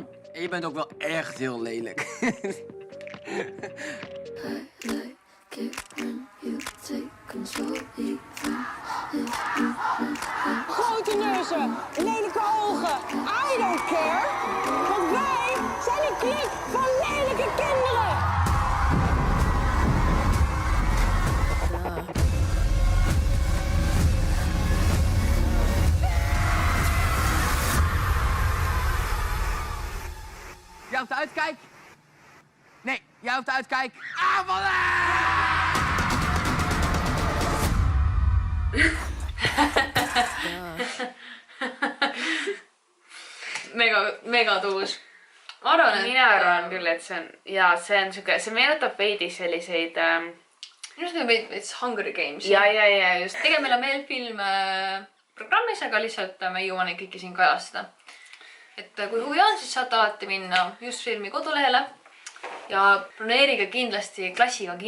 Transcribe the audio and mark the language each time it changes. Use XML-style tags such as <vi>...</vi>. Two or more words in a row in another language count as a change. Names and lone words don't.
<nl>En je bent ook wel echt heel lelijk. Grote neuzen, lelijke ogen.</nl> <en>I don't care.</en> <nl>Want wij zijn een club van lelijke kinderen. Jij op de uitkijk? Nee, jij op de uitkijk. Aanvallen!</nl> <et>Mega tuus. Ma arvan, et... Mina arvan küll, et see on siuke, see meenutab veidi selliseid... Minu arust on veits Hunger Games. Ja, just. Tegelikult meil on veel filme programmis, aga lihtsalt me ei jõua neid kõiki siin kajastada. Et kui huvi on, siis saate alati minna just filmi kodulehele ja broneerige kindlasti klassiga kinno.</et>